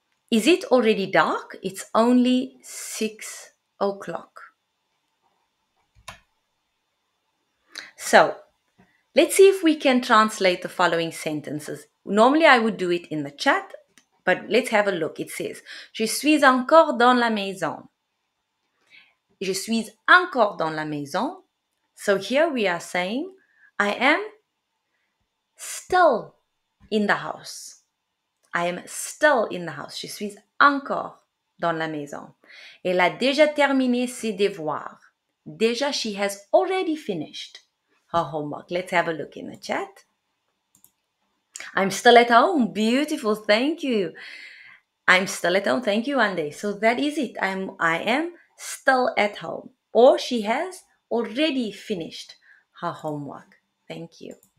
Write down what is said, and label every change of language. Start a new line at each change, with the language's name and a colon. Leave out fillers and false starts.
English: Is it already dark? It's only 6 o'clock. So, let's see if we can translate the following sentences. Normally, I would do it in the chat, but let's have a look. It says,
French: Je suis encore dans la maison. Je suis encore dans la maison. So here we are saying, I am still in the house. I am still in the house. Je suis encore dans la maison. Elle a déjà terminé ses devoirs.
English: Déjà, she has already finished her homework. Let's have a look in the chat. I'm still at home. Beautiful. Thank you. I'm still at home. Thank you, Ande. So that is it. I am still at home. Or she has already finished her homework. Thank you.